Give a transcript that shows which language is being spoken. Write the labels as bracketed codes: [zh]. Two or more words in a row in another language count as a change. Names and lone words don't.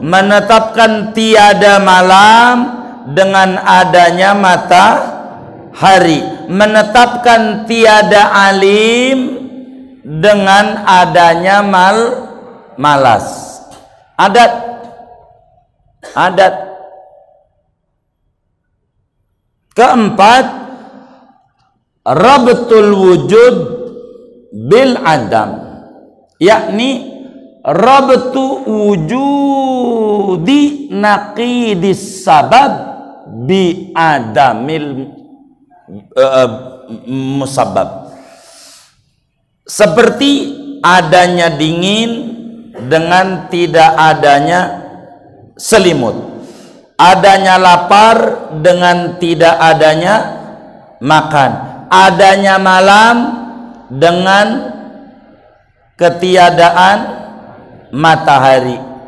[ms] Menetapkan tiada malam dengan adanya matahari. Menetapkan tiada alim dengan adanya malas. Adat. Keempat, [ar] ربط الوجود بالعدم، يعني ربط وجود نقيض السبب بعدم المسبب. [ms] Seperti adanya dingin dengan tidak adanya selimut, adanya lapar dengan tidak adanya makan, adanya malam dengan ketiadaan matahari.